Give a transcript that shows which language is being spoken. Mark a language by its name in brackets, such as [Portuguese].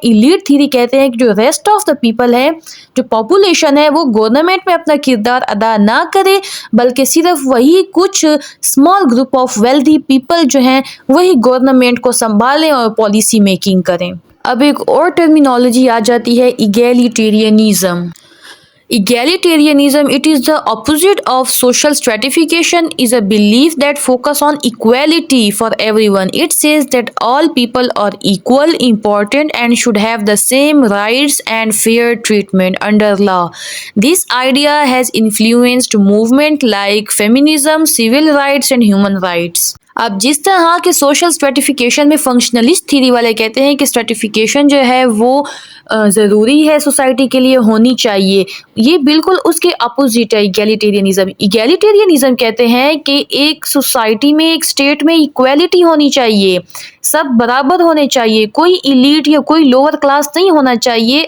[Hindi] Elite theory कहते हैं कि जो रेस्ट ऑफ द पीपल है, जो पॉपुलेशन है, वो गवर्नमेंट में अपना किरदार अदा ना करे, बल्कि सिर्फ वही कुछ small group of wealthy people जो हैं वही गवर्नमेंट को संभालें और पॉलिसी मेकिंग करें। अब एक और टर्मिनोलॉजी आ जाती है egalitarianism. [English] Egalitarianism, it is the opposite of social stratification, is a belief that focus on equality for everyone. It says that all people are equal, important and should have the same rights and fair treatment under law. This idea has influenced movements like feminism, civil rights and human rights. [Hindi] अब जिस तरह के social stratification में functionalist theory वाले कहते हैं कि stratification जो है वो ज़रूरी है सोसाइटी के लिए, होनी चाहिए, ये बिल्कुल उसके अपोजिट है इगैलिटेरियनिज्म। इगैलिटेरियनिज्म कहते हैं कि एक सोसाइटी में, एक स्टेट में इक्वालिटी होनी चाहिए, सब बराबर होने चाहिए, कोई इलीट या कोई लोअर क्लास नहीं होना चाहिए।